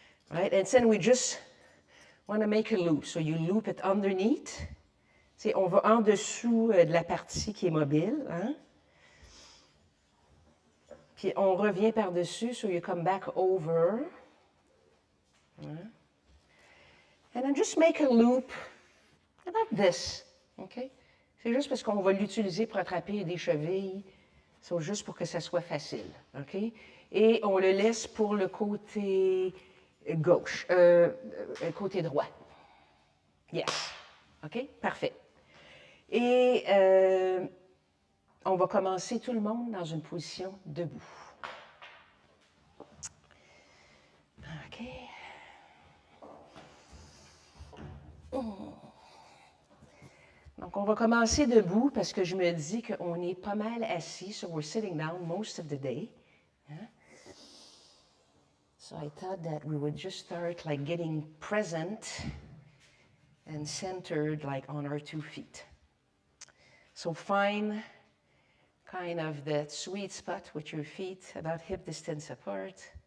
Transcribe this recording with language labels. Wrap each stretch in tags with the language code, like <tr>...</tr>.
<en>Right? And then we just want to make a loop. So you loop it underneath.</en> <fr>C'est, on va en dessous de la partie qui est mobile. Hein? Puis on revient par-dessus.</fr> <en>So you come back over.</en> <fr>Hein?</fr> <en>And then just make a loop about this. Okay?</en> <fr>C'est juste parce qu'on va l'utiliser pour attraper des chevilles. C'est juste pour que ça soit facile. Okay? Et on le laisse pour le côté gauche, côté droit.</fr> <en>Yes.</en> <fr>OK? Parfait. Et on va commencer tout le monde dans une position debout. OK. Donc, on va commencer debout parce que je me dis qu'on est pas mal assis.</fr> <en>So we're sitting down most of the day. Hein? So I thought that we would just start like getting present and centered like on our 2 feet. So find kind of that sweet spot with your feet about hip distance apart.</en>